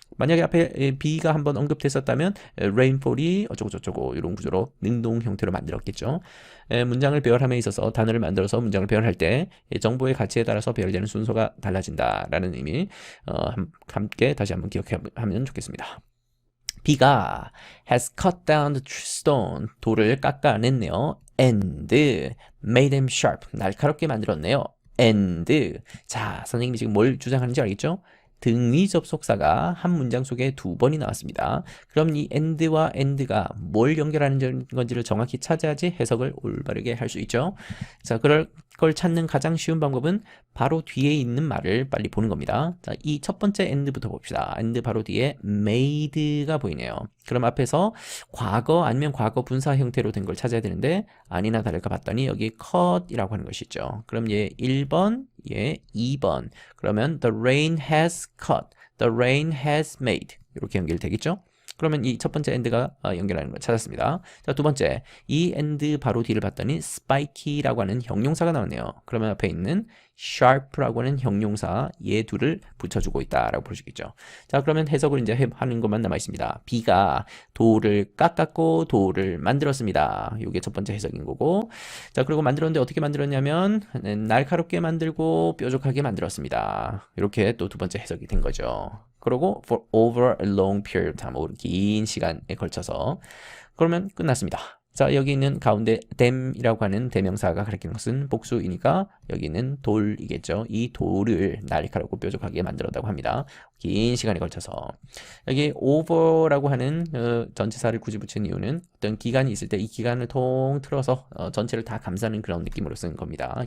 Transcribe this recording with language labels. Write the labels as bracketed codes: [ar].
[ko] 만약에 앞에 B가 한번 언급됐었다면 rainfall이 어쩌고저쩌고 이런 구조로 능동 형태로 만들었겠죠. 문장을 배열함에 있어서 단어를 만들어서 문장을 배열할 때 정보의 가치에 따라서 배열되는 순서가 달라진다라는 의미, 함께 다시 한번 기억하면 좋겠습니다. [en] B가 has cut down the stone, [ko] 돌을 깎아냈네요. [en] And made them sharp, [ko] 날카롭게 만들었네요. and, 자, 선생님이 지금 뭘 주장하는지 알겠죠? 등위 접속사가 한 문장 속에 2번이 나왔습니다. 그럼 이 and와 and가 뭘 연결하는 건지를 정확히 찾아야지 해석을 올바르게 할 수 있죠. 자, 그럴 걸 찾는 가장 쉬운 방법은 바로 뒤에 있는 말을 빨리 보는 겁니다. 자, 이 첫 번째 and부터 봅시다. and 바로 뒤에 made가 보이네요. 그럼 앞에서 과거 아니면 과거 분사 형태로 된 걸 찾아야 되는데, 아니나 다를까 봤더니 여기 cut이라고 하는 것이 있죠. 그럼 얘 1번, 얘 2번. 그러면 [en] the rain has cut, the rain has made, [ko] 이렇게 연결되겠죠? 그러면 이 첫 번째 and가 연결하는 걸 찾았습니다. 자, 두 번째, 이 and 바로 뒤를 봤더니 spiky라고 하는 형용사가 나왔네요. 그러면 앞에 있는 sharp라고 하는 형용사, 얘 둘을 붙여주고 있다라고 볼 수 있겠죠. 자, 그러면 해석을 이제 하는 것만 남아 있습니다. B가 돌을 깎았고 돌을 만들었습니다. 이게 첫 번째 해석인 거고, 자, 그리고 만들었는데 어떻게 만들었냐면 날카롭게 만들고 뾰족하게 만들었습니다. 이렇게 또 두 번째 해석이 된 거죠. 그리고 [en] for over a long period of time, [ko] 긴 시간에 걸쳐서. 그러면 끝났습니다. 자, 여기 있는 가운데 them이라고 하는 대명사가 가리키는 것은 복수이니까 여기는 돌이겠죠. 이 돌을 날카롭고 뾰족하게 만들었다고 합니다. 긴 시간에 걸쳐서. 여기 over라고 하는 전치사를 굳이 붙인 이유는 어떤 기간이 있을 때 이 기간을 통틀어서 전체를 다 감싸는 그런 느낌으로 쓰는 겁니다.